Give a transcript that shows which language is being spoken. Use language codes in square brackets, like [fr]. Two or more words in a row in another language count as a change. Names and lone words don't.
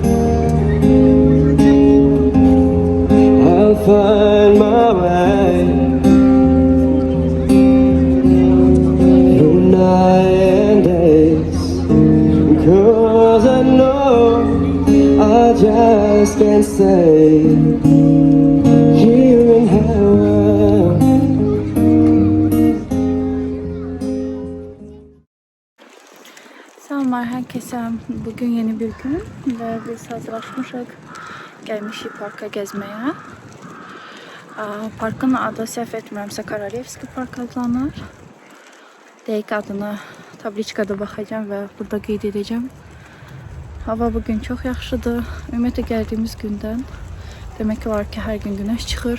[en] I'll find my way through night and days, 'cause I know I just can't stay here in heaven. [tr] Selamlar herkese. [az] Bugün yeni bir gün ve biz hazırlaşmışıq. Gəlmişik parka gəzməyə. Parkın adı səhv etmirəmsə Korolevski Park adlanır. Dəqiq adını tabliçkada baxacağım və burada qeyd edəcəm. Hava bugün çox yaxşıdır. Ümumiyyətlə gəldiyimiz gündən demək olar ki hər gün günəş çıxır.